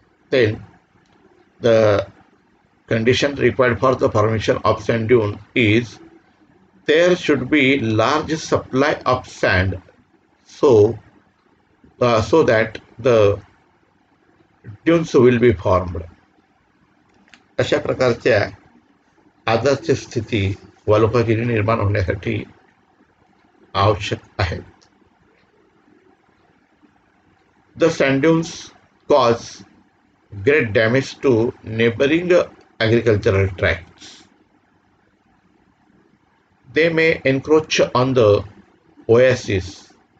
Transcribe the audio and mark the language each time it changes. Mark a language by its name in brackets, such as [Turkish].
[English] Then the condition required for the formation of sand dune is there should be large supply of sand so that the dunes will be formed. [Marathi] अशा प्रकारच्या आदर्श स्थिती वालुकागिरी निर्माण होण्यासाठी आवश्यक आहेत. [English] The sand dunes cause great damage to neighboring agricultural tracts. They may encroach on the oases.